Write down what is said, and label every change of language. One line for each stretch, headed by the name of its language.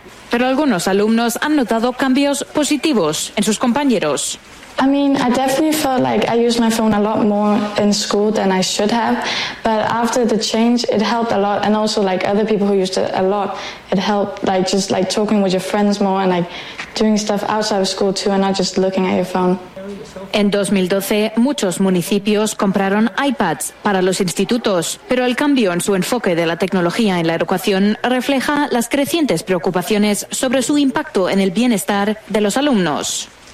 Spanish: Pero algunos alumnos han notado cambios positivos en sus compañeros.
English: I mean, I definitely felt like I used my phone a lot more in school than I should have, but after the change, it helped a lot, and also like other people who used it a lot, it helped like just like talking with your friends more and like doing stuff outside of school too and not just looking at your phone.
Spanish: En 2012, muchos municipios compraron iPads para los institutos, pero el cambio en su enfoque de la tecnología en la educación refleja las crecientes preocupaciones sobre su impacto en el bienestar de los alumnos.